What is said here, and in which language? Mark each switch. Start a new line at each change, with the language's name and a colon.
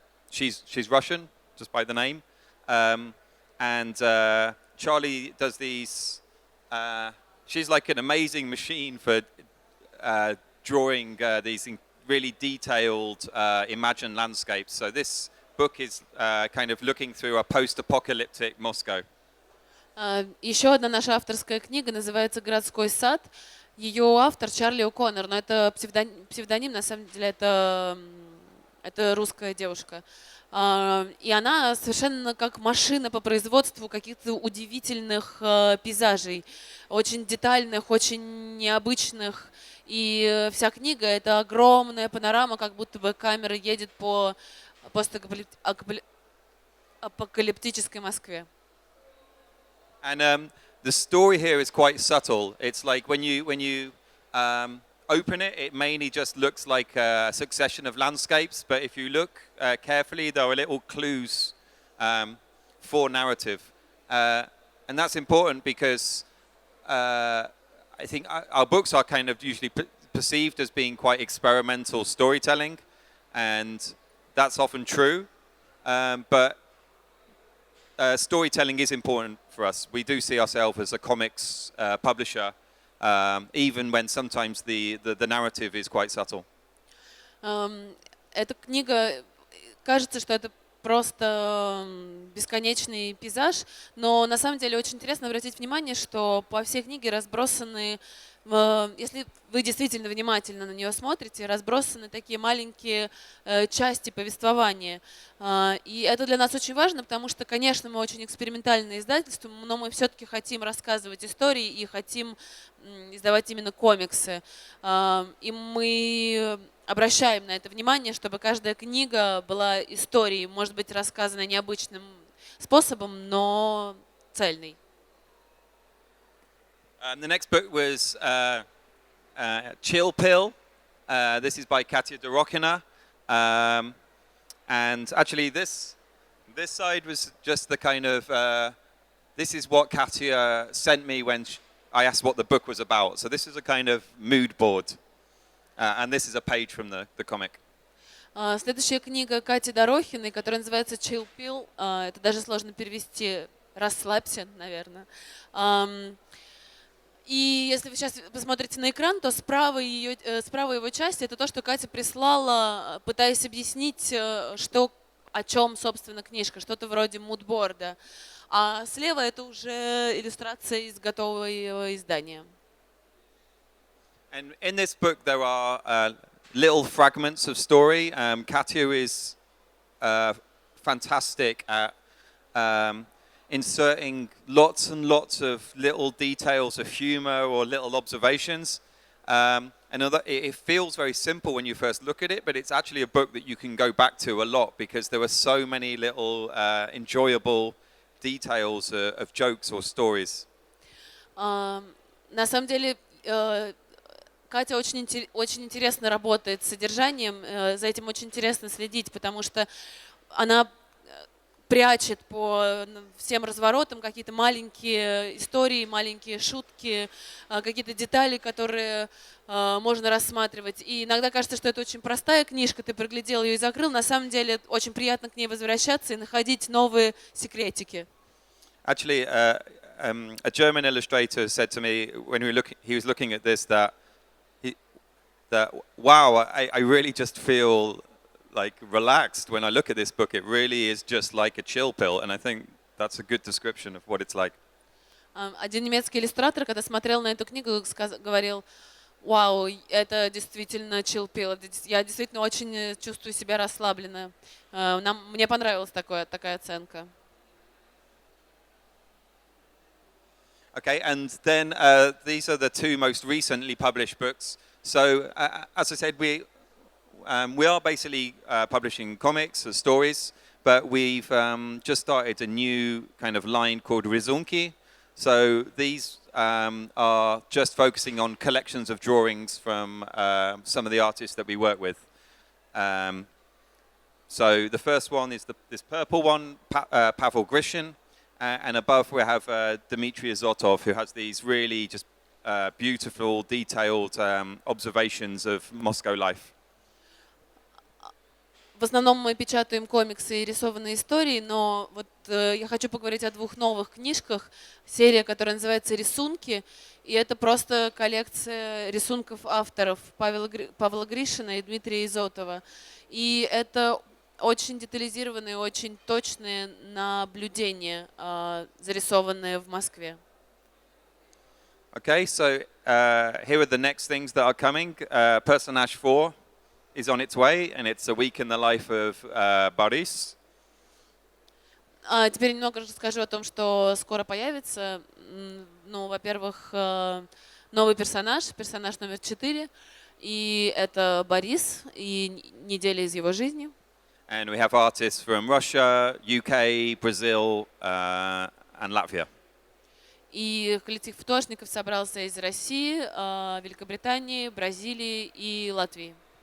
English: She's Russian, just by the name. And Charlie does these. She's like an amazing machine for drawing these really detailed, imagined landscapes. So this book is kind of looking through a post-apocalyptic Moscow.
Russian: Еще одна наша авторская книга называется «Городской сад». Ее автор Чарли О'Коннор, но это псевдоним, на самом деле это русская девушка. И она совершенно как машина по производству каких-то удивительных пейзажей, очень детальных, очень необычных. И вся книга — это огромная панорама, как будто бы камера едет по постапокалиптической Москве.
English: And the story here is quite subtle. It's like when you open it, it mainly just looks like a succession of landscapes. But if you look carefully, there are little clues for narrative. And that's important because I think our books are kind of usually perceived as being quite experimental storytelling. And that's often true. But storytelling is important for us. We do see ourselves as a comics publisher, even when sometimes the narrative is quite subtle.
Russian: Эта книга, кажется, что это просто бесконечный пейзаж, но на самом деле очень интересно обратить внимание, что по всей книге разбросаны, если вы действительно внимательно на нее смотрите, разбросаны такие маленькие части повествования. И это для нас очень важно, потому что, конечно, мы очень экспериментальное издательство, но мы все-таки хотим рассказывать истории и хотим издавать именно комиксы. И мы обращаем на это внимание, чтобы каждая книга была историей, может быть, рассказанной необычным способом, но цельной.
English: The next book was Chill Pill. This is by Katya Dorokina. And actually, this side was just the kind of this is what Katya sent me when I asked what the book was about. So this is a kind of mood board, and this is a page from the comic.
Russian: Следующая книга Кати Дорохиной, которая называется «Chill Pill». Это даже сложно перевести. «Расслабься», наверное. И если вы сейчас посмотрите на экран, то справа его части это то, что Катя прислала, пытаясь объяснить, что, о чем, собственно, книжка, что-то вроде мудборда. А слева это уже иллюстрация из готового издания.
English: And in this book there are little fragments of story. Katya is fantastic at inserting lots and lots of little details of humor or little observations. And it feels very simple when you first look at it, but it's actually a book that you can go back to a lot because there were so many little enjoyable details of jokes or stories.
Russian: На самом деле, Катя очень интересно работает с содержанием, за этим очень интересно следить, потому что она прячет по всем разворотам какие-то маленькие истории, маленькие шутки, какие-то детали, которые можно рассматривать. И иногда кажется, что это очень простая книжка, ты проглядел ее и закрыл. На самом деле очень приятно к ней возвращаться и находить новые секретики.
English: Actually, a German illustrator said to me when he was looking at this that wow, I really just feel like relaxed when I look at this book. It really is just like a chill pill, and I think that's a good description of what it's like.
Russian: Один немецкий иллюстратор, когда смотрел на эту книгу, говорил: «Вау, это действительно chill pill. Я действительно очень чувствую себя расслабленно». Мне понравилась такая оценка.
English: Okay, and then these are the two most recently published books. So, as I said, we are basically publishing comics or stories, but we've just started a new kind of line called Rysунки. So these are just focusing on collections of drawings from some of the artists that we work with. So the first one is this purple one, Pavel Grishin, and above we have Dmitry Azotov, who has these really just beautiful, detailed observations of Moscow life.
Russian: В основном мы печатаем комиксы и рисованные истории, но вот я хочу поговорить о двух новых книжках. Серия, которая называется «Рисунки», и это просто коллекция рисунков авторов Павла Гришина и Дмитрия Изотова. И это очень детализированные, очень точные наблюдения, зарисованные в Москве.
English: Okay, so here are the next things that are coming. Personage 4 is on its way, and it's a week in the life of Boris.
Russian: Теперь немного расскажу о том, что скоро появится. Ну, во-первых, новый персонаж номер 4, и это Борис, и неделя из его жизни.
English: And we have artists from Russia, UK, Brazil, and Latvia.
Russian: И коллектив художников собрался из России, Великобритании, Бразилии и Латвии.